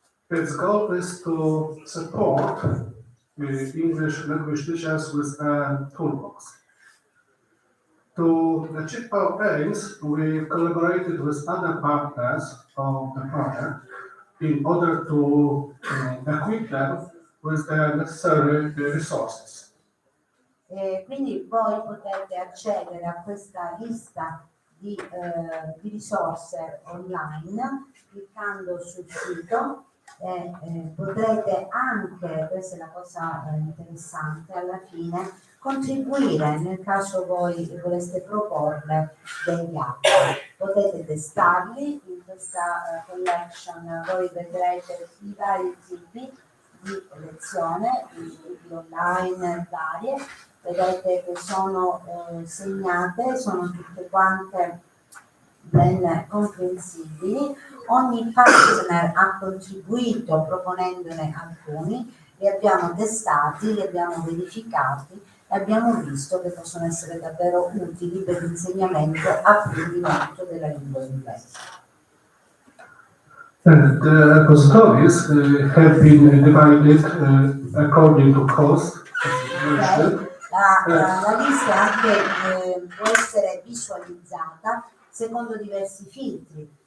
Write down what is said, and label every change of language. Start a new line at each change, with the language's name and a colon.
English: Its goal is to support English language teachers with a toolbox. To achieve our aims, we collaborated with other partners of the project in order to equip them with the necessary resources.
Italian: Quindi voi potete accedere a questa lista di risorse online cliccando sul sito e potrete anche, questa è la cosa interessante, alla fine contribuire nel caso voi voleste proporre degli atti. Potete testarli in questa collection, voi vedrete i vari tipi di lezione, di online varie, vedete che sono segnate, sono tutte quante ben comprensibili. Ogni partner ha contribuito proponendone alcuni, li abbiamo testati, li abbiamo verificati e abbiamo visto che possono essere davvero utili per l'insegnamento e apprendimento della lingua inglese.
English: The repositories have been divided according to cost.
Italian: La lista anche può essere visualizzata secondo diversi filtri.